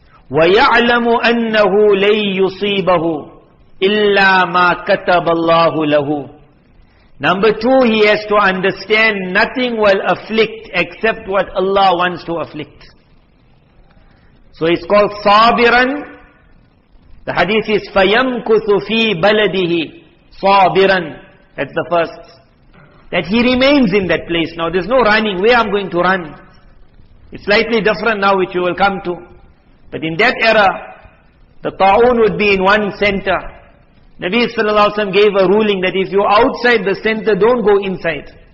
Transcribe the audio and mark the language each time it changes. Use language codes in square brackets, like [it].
[ar] وَيَعْلَمُ أَنَّهُ لَن يُصِيبَهُ إِلَّا مَا كَتَبَ اللَّهُ لَهُ. [en] Number 2, he has to understand nothing will afflict except what Allah wants to afflict. So it's called sabiran. The hadith is [ar] فَيَمْكُثُ فِي بَلَدِهِ صَابِرًا. [en] That's the first. That he remains in that place. Now there's no running. Where I'm going to run? It's slightly different now, which you will come to. But in that era, the ta'un would be in one center. Nabi sallallahu alaihi wasallam gave a ruling that if you're outside the center, don't go inside.